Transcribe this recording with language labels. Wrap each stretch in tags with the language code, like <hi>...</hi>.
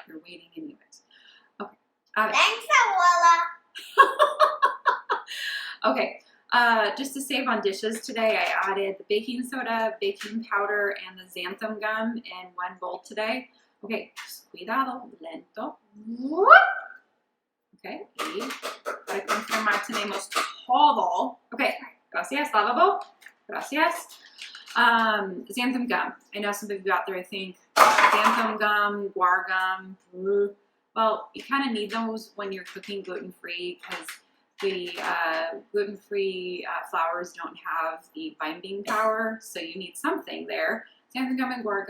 <en>You're waiting anyways. Okay. Thanks, abuela. Okay. Just to save on dishes today, I added the baking soda, baking powder, and the xanthan gum in one bowl today.</en> <es>Okay. Cuidado, lento. Okay. Y para confirmar tenemos todo. Okay. Gracias, lavabo. Gracias. Xanthan gum.</es> <en>I know some of you out there think xanthan gum, guar gum. Well, you kind of need those when you're cooking gluten-free, because The gluten-free flours don't have the binding power, so you need something there. They're fine.</en>